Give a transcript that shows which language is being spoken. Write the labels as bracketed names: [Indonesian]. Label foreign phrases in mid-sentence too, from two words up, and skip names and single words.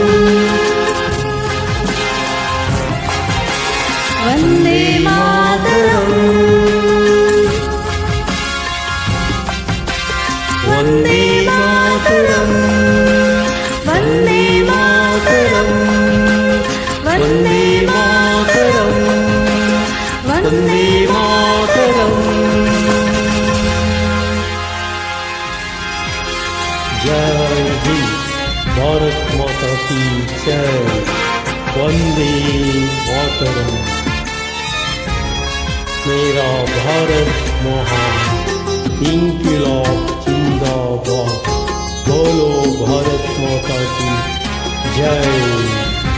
[Sanskrit] ವಂದೇ ಮಾತರಂ ವಂದೇ ಮಾತರಂ ವಂದೇ ಮಾತರಂ ವಂದೇ ಮಾತರಂ ವಂದೇ ಮಾತರಂ [Hindi] जय हिंद भारत माता की जय [Sanskrit] वंदे मातरम [Hindi] मेरा भारत महान इंकलाब जिंदाबाद बोलो भारत माता की जय।